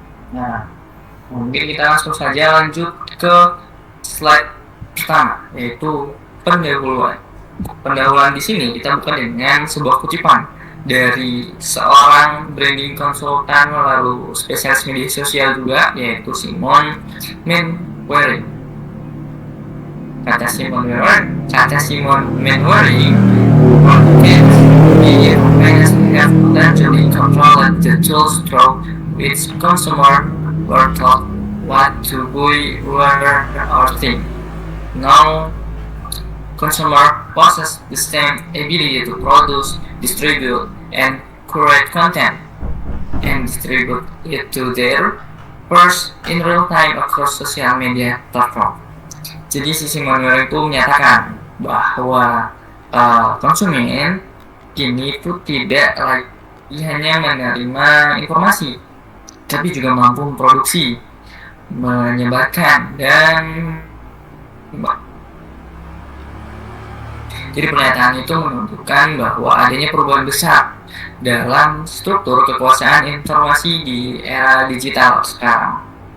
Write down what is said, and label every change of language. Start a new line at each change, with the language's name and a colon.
Indonesian: Nah, mungkin kita langsung saja lanjut ke slide pertama, yaitu pendahuluan. Pendahuluan di sini kita buka dengan sebuah kutipan dari seorang branding konsultan lalu spesialis media sosial juga, yaitu Simon Manwaring. Kata
English: Simon Manwaring, the companies have potentially controlled the tools through which consumers were taught what to buy, wear, or think. Now, consumer possess the same ability to produce, distribute, and curate content, and distribute it to their peers in real time across social media platform.
Indonesian: Jadi si Simon itu menyatakan bahwa konsumen kini itu tidak lagi hanya menerima informasi, tapi juga mampu memproduksi, menyebarkan, dan jadi pernyataan itu menunjukkan bahwa adanya perubahan besar dalam struktur kekuasaan informasi di era digital sekarang.